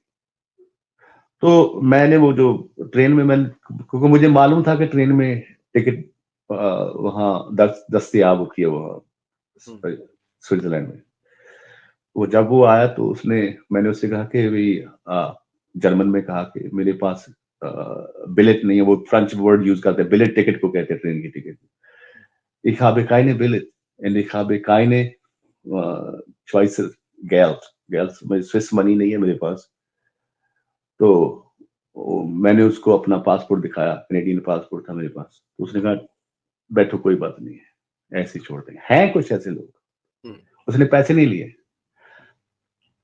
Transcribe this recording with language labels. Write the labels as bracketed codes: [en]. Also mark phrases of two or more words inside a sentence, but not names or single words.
[hi] तो मैंने वो जो ट्रेन में मैं, क्योंकि मुझे मालूम था कि ट्रेन में टिकट वहां दस्तयाब होती है वहां स्विट्जरलैंड में। वो जब वो आया तो उसने, मैंने उससे कहा कि भाई जर्मन में कहा कि मेरे पास बिलेट नहीं है। वो [en] French word [hi] यूज करते हैं, बिलेट टिकट को कहते हैं, ट्रेन की टिकट। [de] Ich habe keine Billet und ich habe keine Schweizer Geld। [en] Swiss money [hi] नहीं है मेरे पास। तो मैंने उसको अपना पासपोर्ट दिखाया, [en] Canadian passport [hi] था मेरे पास। तो उसने कहा बैठो कोई बात नहीं है, ऐसे ही छोड़ देंगे। हैं कुछ ऐसे लोग, उसने पैसे नहीं लिए।